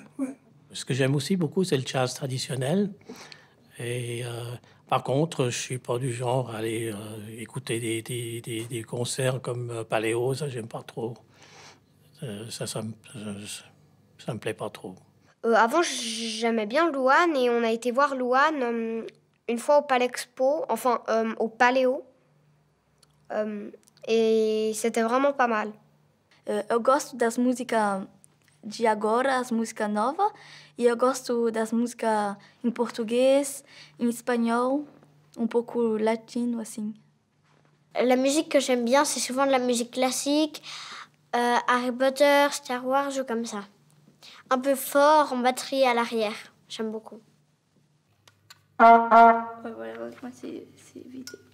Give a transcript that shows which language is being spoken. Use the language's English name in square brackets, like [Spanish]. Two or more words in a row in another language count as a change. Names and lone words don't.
[French] Ce que j'aime aussi beaucoup, c'est le jazz traditionnel. Et par contre, je suis pas du genre à aller écouter des concerts comme Paléo, ça j'aime pas trop. Ça me plaît pas trop. Avant, j'aimais bien Louane et on a été voir Louane une fois au Palexpo, au Paléo. Et c'était vraiment pas mal. [Portuguese] Eu gosto das músicas de agora, as músicas novas, e eu gosto das músicas em português, em espanhol, pouco latino, assim. [French] La musique que j'aime bien, c'est souvent de la musique classique, Harry Potter, Star Wars, ou comme ça. Un peu fort, en batterie à l'arrière. J'aime beaucoup. Voilà, c'est vite.